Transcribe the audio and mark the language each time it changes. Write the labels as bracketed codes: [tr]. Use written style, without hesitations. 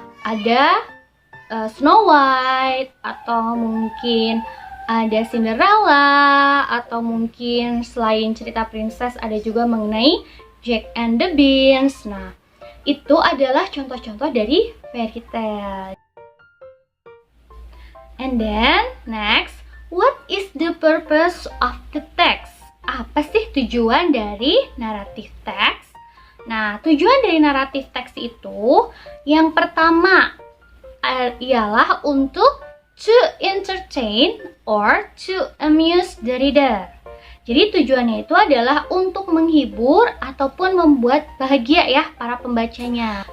[id] Ada Snow White, atau mungkin ada Cinderella, atau mungkin selain cerita princess ada juga mengenai Jack and the Beans. Nah, itu adalah contoh-contoh dari fairy tale. [en] And then next, what is the purpose of the text? [id] Apa sih tujuan dari naratif teks? Nah, tujuan dari naratif teks itu yang pertama ialah untuk [en] to entertain or to amuse the reader. [id] Jadi tujuannya itu adalah untuk menghibur ataupun membuat bahagia ya para pembacanya.